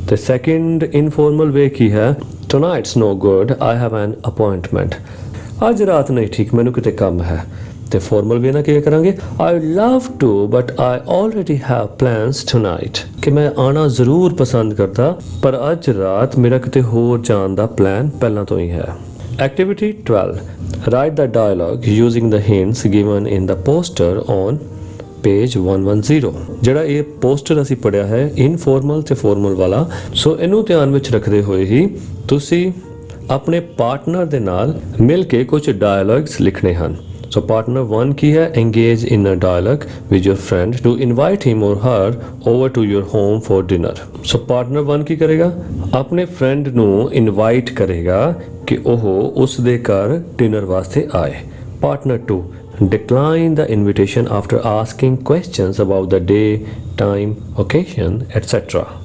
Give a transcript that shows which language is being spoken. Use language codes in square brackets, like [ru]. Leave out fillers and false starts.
[pa] ਤੇ second informal ਵੇ ਕੀ ਹੈ, [en] tonight's no good, I have an appointment, [pa] ਅੱਜ ਰਾਤ ਨਹੀਂ ਠੀਕ, ਮੈਨੂੰ ਕਿਤੇ ਕੰਮ ਹੈ। ਤੇ ਫਾਰਮਲ ਵੇ ਨਾਲ ਕੀ ਕਰਾਂਗੇ, [en] I love to but I already have plans tonight, [pa] ਕਿ ਮੈਂ ਆਣਾ ਜ਼ਰੂਰ ਪਸੰਦ ਕਰਦਾ ਪਰ ਅੱਜ ਰਾਤ ਮੇਰਾ ਕਿਤੇ ਹੋਰ ਜਾਣ ਦਾ ਪਲਾਨ ਪਹਿਲਾਂ ਤੋਂ ਹੀ ਹੈ। [en] Activity 12, write the dialogue using the hints given in the poster on page 110। [pa] ਜਿਹੜਾ ਇਹ ਪੋਸਟਰ ਅਸੀਂ ਪੜਿਆ ਹੈ ਇਨਫੋਰਮਲ ਤੇ ਫਾਰਮਲ ਵਾਲਾ, ਸੋ ਇਹਨੂੰ ਧਿਆਨ ਵਿੱਚ ਰੱਖਦੇ ਹੋਏ ਹੀ ਤੁਸੀਂ ਆਪਣੇ ਪਾਰਟਨਰ ਦੇ ਨਾਲ ਮਿਲ ਕੇ ਕੁਝ ਡਾਇਲੌਗਸ ਲਿਖਣੇ ਹਨ। ਸੋ ਪਾਰਟਨਰ 1 ਕੀ ਹੈ, [en] engage in a dialogue with your friend to invite him or her over to your home for dinner। [pa] So partner 1 ਕੀ ਕਰੇਗਾ, ਆਪਣੇ ਫਰੈਂਡ ਨੂੰ ਇਨਵਾਈਟ ਕਰੇਗਾ ਕਿ ਉਹ ਉਸ ਦੇ ਘਰ ਡਿਨਰ ਵਾਸਤੇ ਆਏ। [en] Partner 2 decline the invitation after asking questions about the day, time, occasion, etc।